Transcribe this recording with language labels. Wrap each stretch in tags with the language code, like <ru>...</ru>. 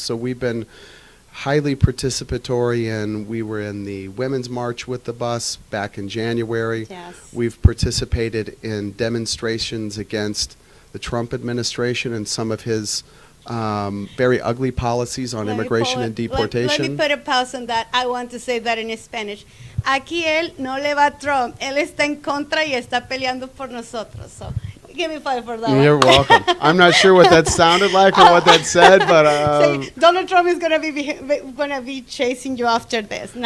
<en>So we've been highly participatory, and we were in the Women's March with the bus back in January. Yes. We've participated in demonstrations against the Trump administration and some of his very ugly policies on immigration and deportation. Let me put a pause on that. I want to say that in Spanish.</en> <es>Aquí él no le va a Trump. Él está en contra y está peleando por nosotros.</es> <en>So give me 5 for that. You're welcome. I'm not sure what that sounded like or what that said, but say, Donald Trump is gonna be chasing you after this.</en>